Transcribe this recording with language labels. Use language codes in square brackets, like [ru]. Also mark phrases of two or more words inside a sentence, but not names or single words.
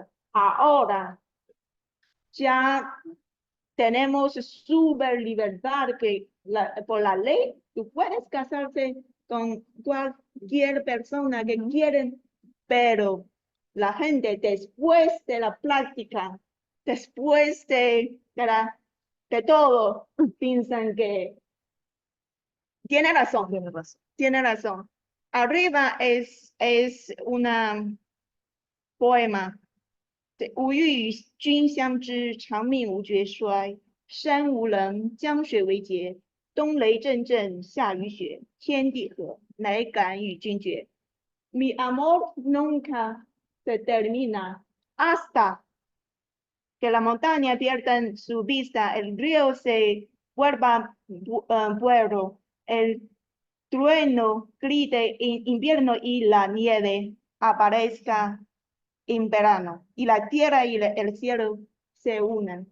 [es] Ahora ya tenemos super libertad que por la ley tú puedes casarte con cualquier persona que quieren, pero la gente después de la práctica, después de todo, piensan que tiene razón. Tiene razón. Arriba es una poema. [zh] 吾欲与君相知，长命无绝衰。山无棱，江水为竭。冬雷阵阵，夏雨雪，天地合，乃敢与君绝。 [es] Mi amor nunca se termina hasta que la montaña pierda su vista, el río se vuelva puerto, el trueno grite en invierno y la nieve aparezca en verano, y la tierra y el cielo se unen.